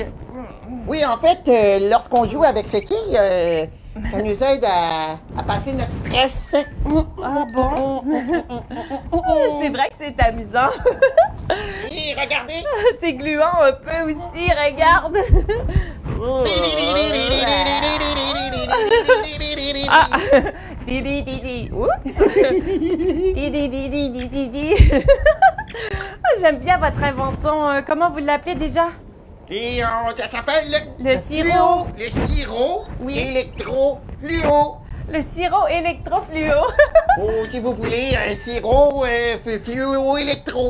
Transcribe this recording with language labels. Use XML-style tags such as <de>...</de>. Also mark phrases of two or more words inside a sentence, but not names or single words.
<fr>Oui, en fait, lorsqu'on joue avec ce qui, ça nous aide à passer notre stress. Ah bon? C'est vrai que c'est amusant. Et regardez. C'est gluant un peu aussi, regarde. Ah, Di, di, di, di. Oups. Di, di, di, di, di, di, di. J'aime bien votre invention. Comment vous l'appelez déjà? Et ça s'appelle Le sirop. Le sirop Oui. électro-fluo. Le sirop électrofluo. Ou si vous voulez, un sirop fluo-électro.</fr>